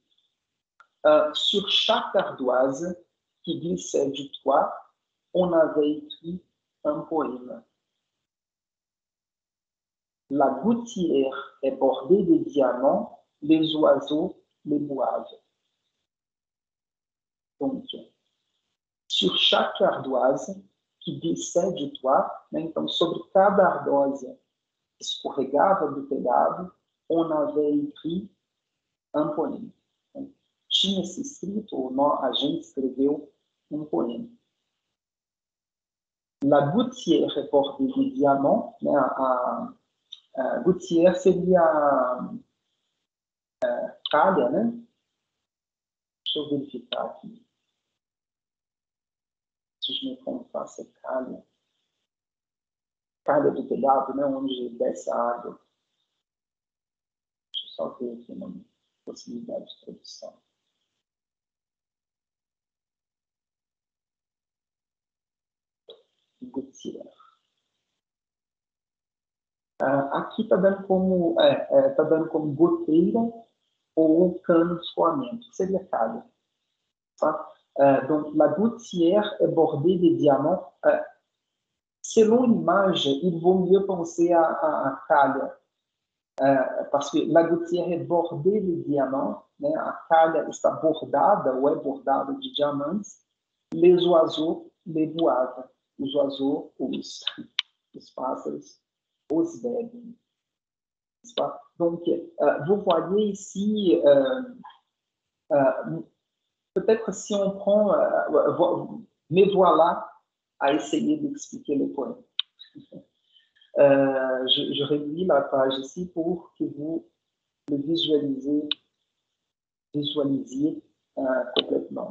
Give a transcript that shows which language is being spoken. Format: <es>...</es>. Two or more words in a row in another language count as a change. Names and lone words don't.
<fr>Sur chaque ardoise qui glissait du toit, on avait écrit un poème. La gouttière est bordée de diamants, les oiseaux les boivent. Donc, sur chaque ardoise qui glissait du toit,</fr> <pt>então sobre cada ardoise que escorregava do telhado,</pt> <fr>on avait écrit un poème.</fr> <pt>Então, tinha-se escrito, ou a gente escreveu um poema.</pt> <fr>La gouttière est bordée de diamants,</fr> <pt>né? A gouttière seria calha, né? Deixa eu verificar aqui. Se os meus contatos é calha. Calha do telhado, né? Onde desce a água. Deixa eu só ver aqui uma possibilidade de tradução. Gouttière. Aqui está dando como goteira ou cano de escoamento. Seria calha. Tá?</pt> <fr>Donc, la gouttière est bordée de diamants. Selon l'image, il vaut mieux penser à calha. Parce que la gouttière est bordée de diamants.</fr> <pt>Né? A calha está bordada ou é bordada de diamantes.</pt> <fr>Les oiseaux les boivent.</fr> <pt>Os oiseaux, os pássaros, os bebem.</pt> <fr>Donc, vous voyez ici, peut-être si on prend, me voilà à essayer d'expliquer le poème. Je réduis la page ici pour que vous le visualisiez complètement.</fr>